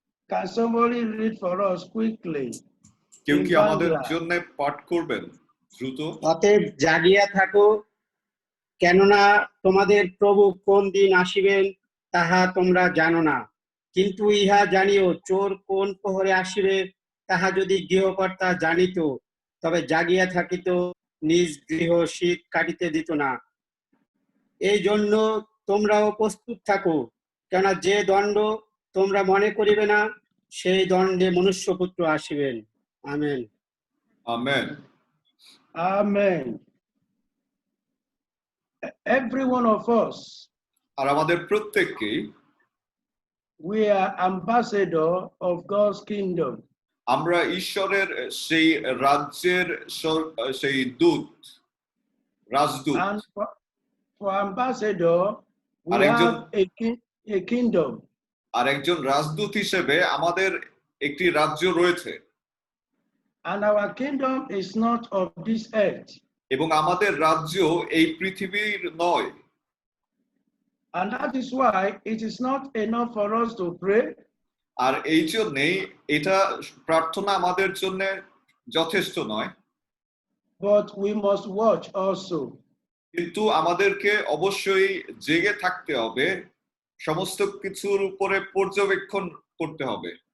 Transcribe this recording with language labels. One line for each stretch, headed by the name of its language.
English: Can somebody read for us quickly?
Bangla: কেউ
English: In
Bangla: কি আমাদের
English: Bangla.
Bangla: জন্য পাঠ করবেন দ্রুত? অতএব জাগিয়া থাকো, কেননা তোমাদের প্রভু কোন দিন আসিবেন তাহা তোমরা জানো না। কিন্তু ইহা জানিও, চোর কোন প্রহরে আসিবে তাহা যদি গৃহকর্তা জানিত, তবে জাগিয়া থাকিত, নিজ গৃহ শীত কাটিতে দিত না। এই জন্য তোমরাও প্রস্তুত থাকো, কেননা যে দণ্ড তোমরা মনে করিবে না, সেই দণ্ডে মনুষ্যপুত্র আসিবেন। Amen. Amen.
English: Amen. Every one of us,
Bangla: আর আমাদের প্রত্যেককেই
English: we are ambassador of God's kingdom.
Bangla: আমরা ঈশ্বরের সেই রাজ্যের সেই দূত, Rajdoot.
English: And for ambassador, we
Bangla: Arekjon-
English: have a kingdom.
Bangla: আর একজন রাজদূত হিসেবে আমাদের একটি রাজ্য রয়েছে।
English: And our kingdom is not of this earth.
Bangla: এবং আমাদের রাজ্য এই পৃথিবীর নয়।
English: And that is why it is not enough for us to pray.
Bangla: আর এই জন্যেই এটা প্রার্থনা আমাদের জন্য যথেষ্ট নয়।
English: But we must watch also.
Bangla: কিন্তু আমাদেরকে অবশ্যই জেগে থাকতে হবে, সমস্ত কিছুর উপরে পর্যবেক্ষণ করতে হবে।